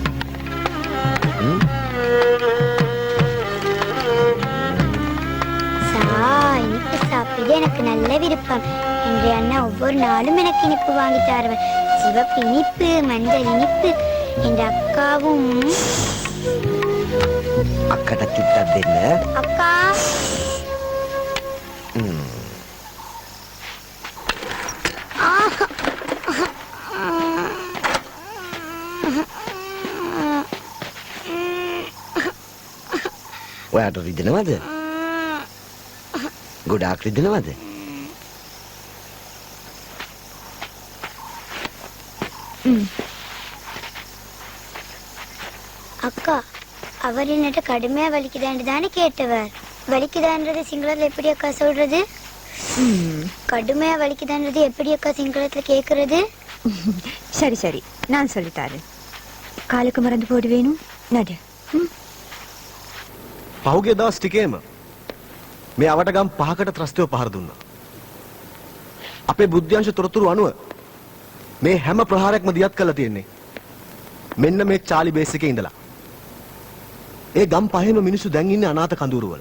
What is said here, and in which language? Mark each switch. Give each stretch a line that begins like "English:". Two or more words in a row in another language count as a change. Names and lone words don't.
Tamil: இனிப்பு சாப்பிட எனக்கு நல்ல விருப்பம். இன்றைய அண்ணா ஒவ்வொரு நாளும் எனக்கு இனிப்பு வாங்கி தருவார். சிவப்பு இனிப்பு, மஞ்சள் இனிப்பு. என்ற அக்காவும்
Sinhala: අක්කට චුට්ටක් දෙන්න.
Tamil: அக்கா
Sinhala: ඔයාට රිදෙනවද? ගොඩාක් රිදෙනවද?
Tamil: அக்கா அவர் என்னட்ட கடுமையா வலிக்குதான்னு தானே கேட்டவர். வலிக்குதான்றது சிங்களத்துல எப்படி அக்கா சொல்றது? கடுமையா வலிக்குதான்றது எப்படி அக்கா சிங்களத்துல கேக்குறது? சரி சரி, நான் சொல்லித்தாரேன். காலுக்கு மறந்து போடுவேணும் நடு.
Sinhala: පහුගිය දවස් ටිකේම මේ අවටගම් 5කට ත්‍රස්තව පහර දුන්නා. අපේ බුද්ධ්‍යංශ තොරතුරු අනුව මේ හැම ප්‍රහාරයක්ම දියත් කරලා තියෙන්නේ මෙන්න මේ චාලි බේස් එකේ ඉඳලා. ඒ ගම් පහේම මිනිස්සු දැන් ඉන්නේ අනාථ කඳුරු වල.